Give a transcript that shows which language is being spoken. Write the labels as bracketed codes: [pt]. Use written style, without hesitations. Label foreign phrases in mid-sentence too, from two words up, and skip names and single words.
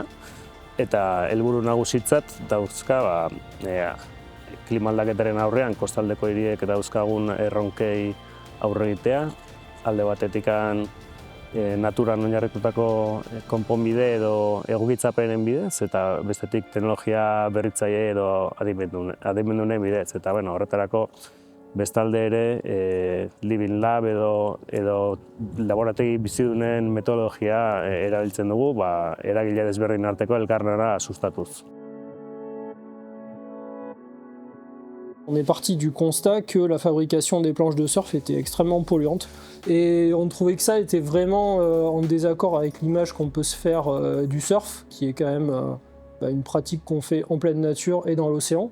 [eu] Eta helburu nagusitzat dauzka klima aldaketaren aurrean kostaldeko hiriek dauzkagun erronkei aurre egitea, alde batetikan naturan oinarritutako konponbide edo egokitzapenen bidez eta bestetik teknologia berritzaile edo adimendunen bidez. Eta horretarako bestalde ere [en] Living Lab [eu] edo laborategi bizidunen metodologia erabiltzen dugu eragile desberdin arteko elkarlana sustatuz. [fr] On est parti du constat que la fabrication des planches de surf était extrêmement polluante et on trouvait que ça était vraiment en désaccord avec l'image qu'on peut se faire du surf, qui est quand même une pratique qu'on fait en pleine nature et dans l'océan.